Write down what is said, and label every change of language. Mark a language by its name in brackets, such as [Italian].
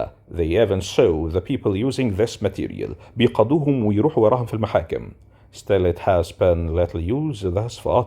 [English] They even sue the people using this material. [Arabic] بيقضوهم ويروحوا وراهم في المحاكم. [English] Still it has been little used thus far.